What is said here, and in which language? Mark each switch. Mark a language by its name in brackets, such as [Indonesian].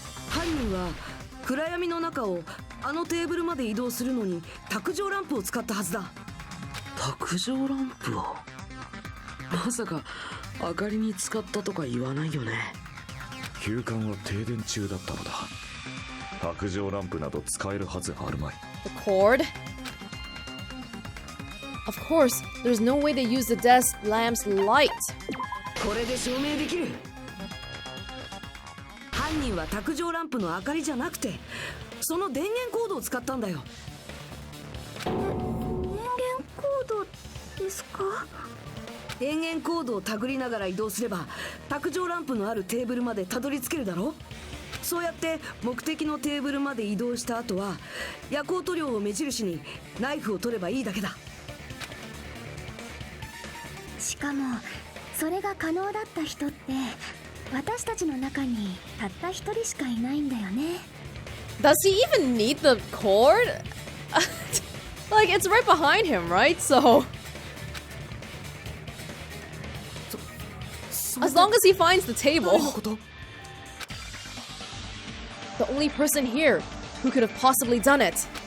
[Japanese] 犯人は暗闇の中をあのテーブルまで移動するのに卓上ランプを使ったはずだ。卓上ランプを？まさか明かりに使ったとか言わないよね。休館は停電中だったのだ。卓上ランプなど使えるはずあるまい。 [English] The cord? Of course, there's no way they use the desk lamp's light. [Japanese] これで証明できる。犯人は卓上ランプの明かりじゃなくてその電源コードを使ったんだよ。電源コードですか？電源コードを手繰りながら移動すれば卓上ランプのあるテーブルまでたどり着けるだろ。そうやって目的のテーブルまで移動した後は夜光塗料を目印にナイフを取ればいいだけだ。しかもそれが可能だった人って私たちの中にたった一人しかいないんだよね。 [English] Does he even need the cord? Like, it's right behind him, right? So as long as he finds the table. The only person here who could have possibly done it.